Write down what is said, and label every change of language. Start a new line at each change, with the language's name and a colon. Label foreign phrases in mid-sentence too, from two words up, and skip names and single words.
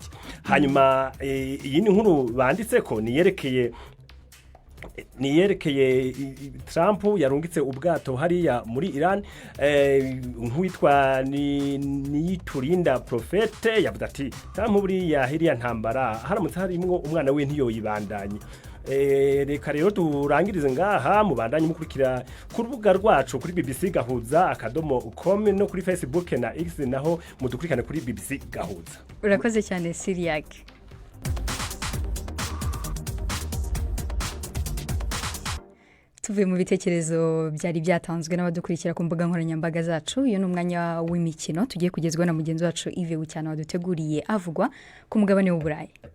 Rundi: Hanyuma iyi ni nkuru banditse ko niyerekeye Trump yarungitse ubwato hariya muri Iran, nk'uwitwa Niyiturinda Profete yavuze ati Trump buriya hiriya ntambara haramutse harimwo umwana we ntiyoyibandanye. Reka rero turangirize ngaha, mubandanye mukurikira ku rubuga rwacu kuri BBC Gahuza.com no kuri Facebook na X, naho mudukurikirane kuri BBC Gahuza. Urakoze cyane Siriak.
Kinyarwanda: Tuvuye mu bitekerezo byari byatanzwe n'abadukurikira ku mbuga nkoranyambaga zacu. Iyo ni umwanya w'imikino tugiye kugezwa na mugenzi wacu Yves Bucyana waduteguriye avugwa ku mugabane w'Uburayi.